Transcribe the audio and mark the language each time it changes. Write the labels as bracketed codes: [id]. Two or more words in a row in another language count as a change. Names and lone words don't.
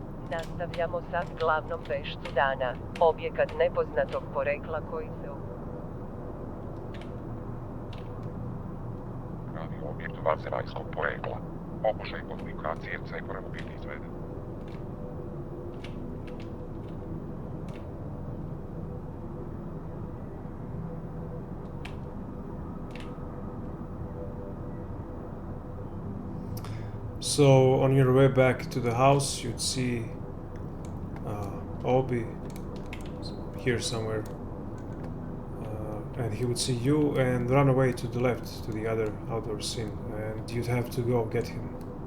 [sr] Nastavljamo sa glavnom vešću dana. Objekat nepoznatog porekla koji se... Radi objekt vanzemaljskog porekla. Pokušaj komunikacije cekorom biti izveden. [en] So on your way back to the house, you'd see Obi here somewhere, and he would see you and run away to the left to the other outdoor scene, and you'd have to go get him.